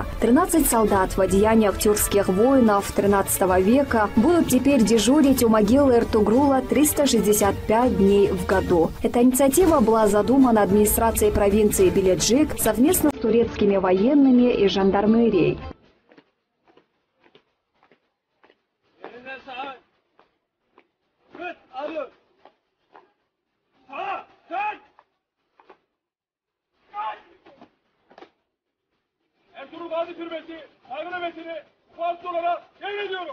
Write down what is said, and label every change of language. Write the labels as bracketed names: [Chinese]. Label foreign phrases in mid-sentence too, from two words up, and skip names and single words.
[Russian] 13 солдат в одеяниях тюркских воинов XIII века будут теперь дежурить у могилы Эртугрула 365 дней в году. Эта инициатива была задумана администрацией провинции Беледжик совместно с турецкими военными и жандармерией. [Turkish] Ertuğrul Gazi Türbesi saygı nöbetini vukuat olarak devrediyorum.